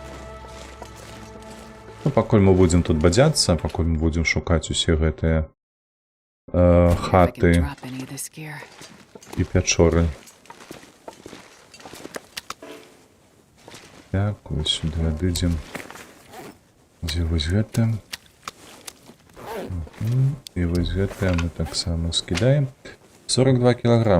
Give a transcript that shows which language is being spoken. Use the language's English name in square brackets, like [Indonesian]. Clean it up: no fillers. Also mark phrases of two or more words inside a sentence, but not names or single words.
[Belarusian] Ну, пакуль мы будзем тут бадзяцца, пакуль мы будзем шукаць усе гэтыя [English] If I can [Belarusian] хаты [English] drop any of this gear. [Belarusian] і пячоры. Так, вось сюды адыдзем. Дзе вось гэта? І вось гэтае мы таксама скідаем. 42 кілаграма.